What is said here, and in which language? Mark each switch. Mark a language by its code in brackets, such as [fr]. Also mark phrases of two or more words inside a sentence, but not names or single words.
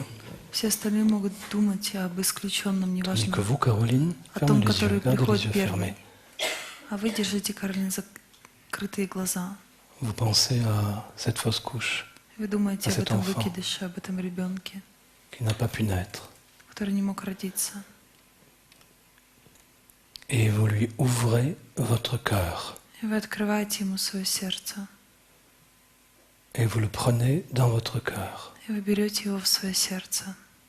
[ru] все остальные могут думать об исключенном, [fr] Tandis [ru] неважно, [fr] que vous, Caroline, [ru] о [fr] fermez [ru] том, [fr] les yeux, [ru] который [fr] gardez les [ru] приходит [fr] yeux [ru] первый. [fr] fermés. [ru] А вы держите, Каролин, закрытые глаза. [fr] Vous pensez à cette fausse couche [ru] Вы думаете А об [fr] cet [ru] этом [fr] enfant. [ru] выкидыше, об этом ребенке, [fr] qui n'a pas pu naître. [ru] который не мог родиться. [fr] Et vous lui ouvrez votre cœur. [ru] И вы открываете ему свое сердце. [fr] Et vous le prenez dans votre cœur. [ru] И вы берете его в свое сердце.